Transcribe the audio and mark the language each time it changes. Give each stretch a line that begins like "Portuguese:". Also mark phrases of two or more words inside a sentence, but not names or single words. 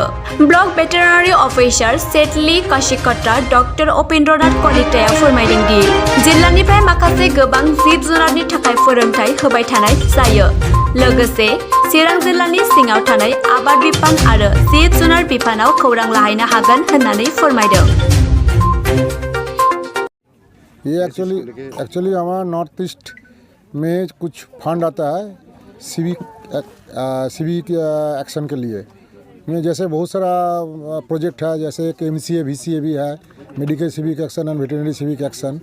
English: block veterinary officer
Bodo: सेटलि कशिकट्रा डॉक्टर उपेन्द्रनाथ कलिताया फोरमायदों दि जिल्लानिफ्राय माखासे गोबां जिब-जुनारनि थाखाय फोरोंथाय होबाय थानाय जायो। लोगोसे चिरां जिल्लानि सिङाव थानाय आबाद बिफान आरो जिब-जुनार बिफानाव खौरां लाहैनो हागोन होननानै फोरमायदों।
Hindi: ये एक्चुअली हमारा नॉर्थ ईस्ट में कुछ फंड आता है
English: civic action
Hindi: के लिए। में जैसे बहुत सारा प्रोजेक्ट है, जैसे एक MCA VCA भी है,
English: medical civic action and veterinary civic action.